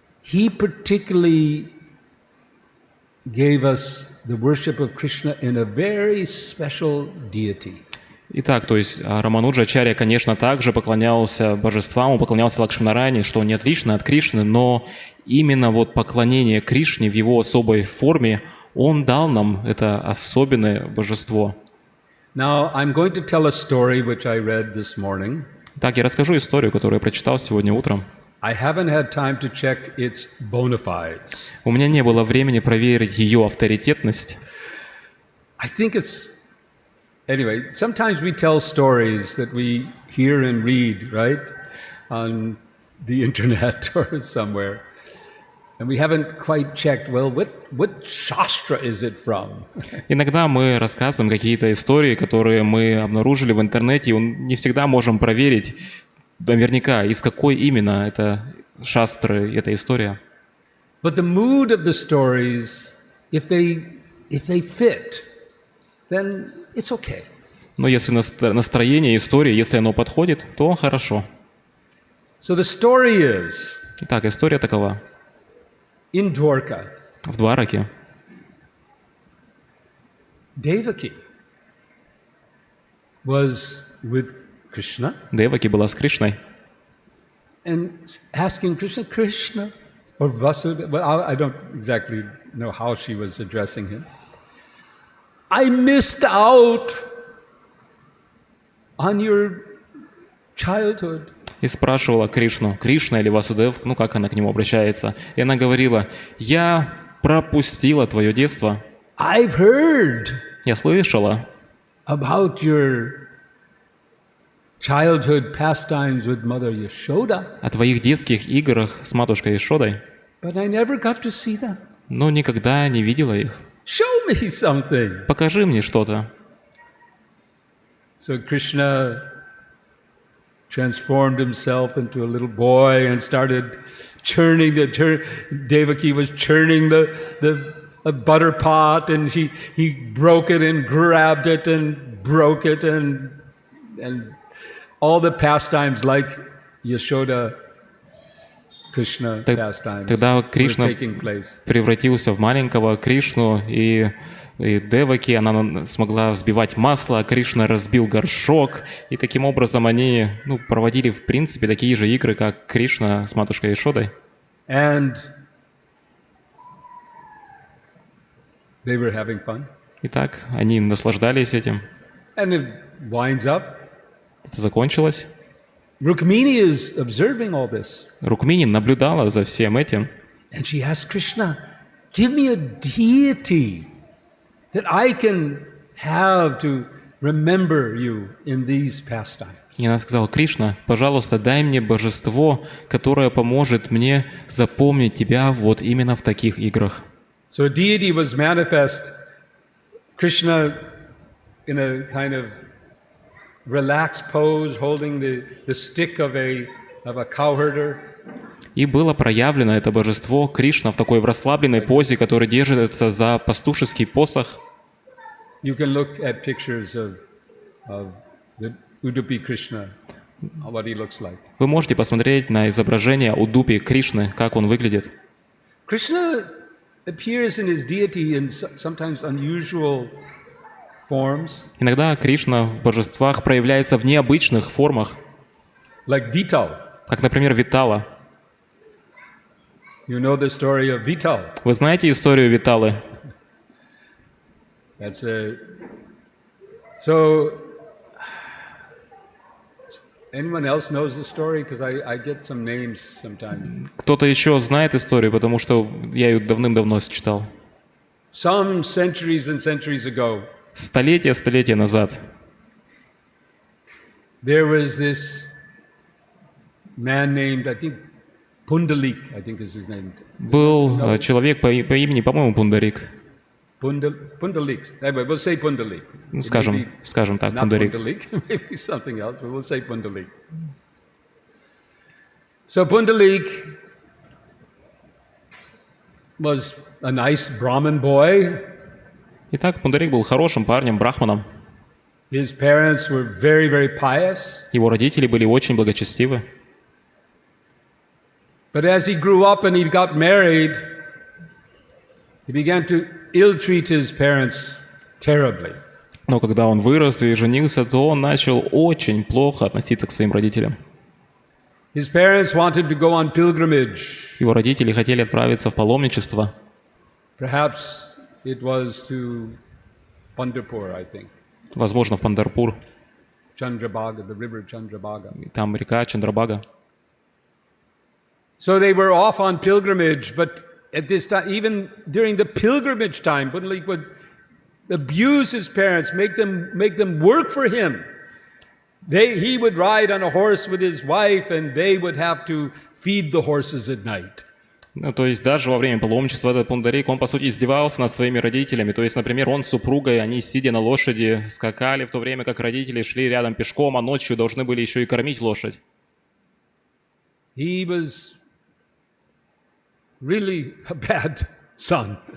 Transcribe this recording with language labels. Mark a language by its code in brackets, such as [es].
[en] he particularly gave us the worship of Krishna in a very special deity. [ru] Итак, то есть Рамануджачарья, конечно, также поклонялся божествам, он поклонялся Лакшминарайне, что не отлично от Кришны, но именно вот поклонение Кришне в его особой форме, он дал нам это особенное божество. [en] Now, I'm going to tell a story which I read this morning. [ru] Так, я расскажу историю, которую я прочитал сегодня утром. [en] I haven't had time to check its bona fides. [ru] У меня не было времени проверить ее авторитетность. [en] I think it's... Anyway, sometimes we tell stories that we hear and read, right, on the internet or somewhere, and we haven't quite checked, well, what shastra is it from? [ru] Иногда мы рассказываем какие-то истории, которые мы обнаружили в интернете, и не всегда можем проверить наверняка, из какой именно это шастры, эта история. [en] But the mood of the stories, if they fit, then it's okay. [ru] Но если настроение истории, если оно подходит, то хорошо. [en] So the story is, [ru] Итак, история такова. [en] in Dwarka, [ru] В Двараке [en] Devaki was with Krishna [ru] Деваки была с Кришной [en] and asking Krishna, Krishna, or Vasudeva, well, I don't exactly know how she was addressing him. I missed out on your childhood. [ru] и спрашивала Кришну, Кришна или Васудев, ну как она к нему обращается. И она говорила, я пропустила твое детство. [en] I've heard [ru] Я слышала [en] about your childhood pastimes with Mother Yashoda, [ru] о твоих детских играх с матушкой Ишодой, [en] but I never got to see them. [ru] но никогда не видела их. [en] Show me something. [ru] Покажи мне что-то. [en] So Krishna transformed himself into a little boy and started churning Devaki was churning the butter pot, and he broke it and grabbed it and broke it, and all the pastimes like Yashoda Krishna pastimes [ru] Тогда [en] were [ru] Кришна [en] taking place. [ru] превратился в маленького Кришну, и Деваки, она смогла взбивать масло, а Кришна разбил горшок, и таким образом они проводили, в принципе, такие же игры, как Кришна с матушкой Ишодой. [en] And they were having fun. [ru] Итак, они наслаждались этим. [en] And it winds up. [ru] Это закончилось. [en] Rukmini is observing all this. [ru] Рукмини наблюдала за всем этим. [en] And she asked Krishna, give me a deity that I can have to remember you in these pastimes. [ru] И она сказала, Кришна, пожалуйста, дай мне божество, которое поможет мне запомнить тебя вот именно в таких играх. [en] So a deity was manifest. Krishna in a kind of relaxed pose, holding the stick of a cowherder. [ru] И было проявлено это божество Кришна в такой расслабленной позе, который держится за пастушеский посох. [en] You can look at pictures of the Udupi Krishna, what he looks like. [ru] Вы можете посмотреть на изображение Удупи Кришны, как он выглядит. [en] Krishna appears in his deity in sometimes unusual forms. [ru] Иногда Кришна в божествах проявляется в необычных формах, [en] Like Vital. [ru] как, например, Витала. [en] You know the story of Vital. [ru] Вы знаете историю Виталы? [en] That's a... So, anyone else knows the story? Because I get some names sometimes. [ru] Кто-то еще знает историю, потому что я ее давным-давно читал. [en] Some centuries and centuries ago, [ru] Столетия назад [en] there was this man named, I think, Pundalik, I think is his name. [ru] был человек по имени, по-моему, Пундарик. [en] Pundalik. Anyway, we'll say Pundalik. [ru] Ну, скажем так, [en] Not [ru] Пундарик. [en] Pundalik, maybe something else, but we'll say Pundalik. So Pundalik was a nice Brahmin boy. [ru] Итак, Пундарик был хорошим парнем, брахманом. [en] His parents were very, very pious. [ru] Его родители были очень благочестивы. [en] But as he grew up and he got married, he began to ill-treat his parents terribly. [ru] Но когда он вырос и женился, то он начал очень плохо относиться к своим родителям. [en] His parents wanted to go on pilgrimage. [ru] Его родители хотели отправиться в паломничество. [en] Perhaps it was to Pandharpur, I think. [ru] Возможно, в Панчаратной [en] Chandrabhaga, the river Chandrabhaga. [ru] Там река Чандрабага. [en] So they were off on pilgrimage, but at this time, even during the pilgrimage time, Pundalik would abuse his parents, make them work for him. He would ride on a horse with his wife, and they would have to feed the horses at night. [ru] Ну, то есть даже во время паломничества этот пундарик, он, по сути, издевался над своими родителями. То есть, например, он с супругой, они, сидя на лошади, скакали, в то время как родители шли рядом пешком, а ночью должны были еще и кормить лошадь. [en] He was really a bad son.